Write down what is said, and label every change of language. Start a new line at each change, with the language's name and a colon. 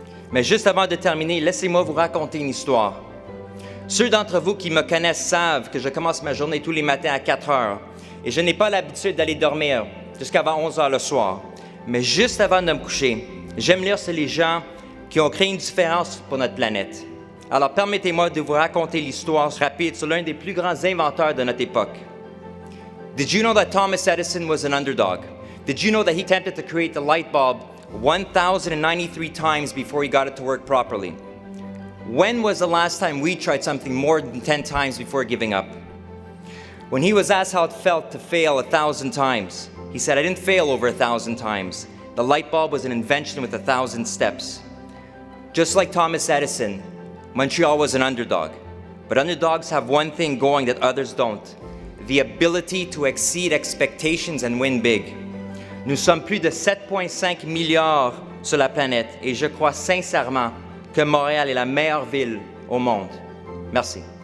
French: Mais juste avant de terminer, laissez-moi vous raconter une histoire. Ceux d'entre vous qui me connaissent savent que je commence ma journée tous les matins à 4 heures et je n'ai pas l'habitude d'aller dormir jusqu'avant 11 heures le soir. Mais juste avant de me coucher, j'aime lire sur les gens qui ont créé une différence pour notre planète. Alors permettez-moi de vous raconter l'histoire rapide sur l'un des plus grands inventeurs de notre époque.
English: Did you know that Thomas Edison was an underdog? Did you know that he attempted to create the light bulb 1,093 times before he got it to work properly? When was the last time we tried something more than 10 times before giving up? When he was asked how it felt to fail 1,000 times, he said, I didn't fail over 1,000 times. The light bulb was an invention with 1,000 steps. Just like Thomas Edison, Montreal was an underdog. But underdogs have one thing going that others don't: the ability to exceed expectations and win big.
French: Nous sommes plus de 7,5 milliards sur la planète et je crois sincèrement que Montréal est la meilleure ville au monde. Merci.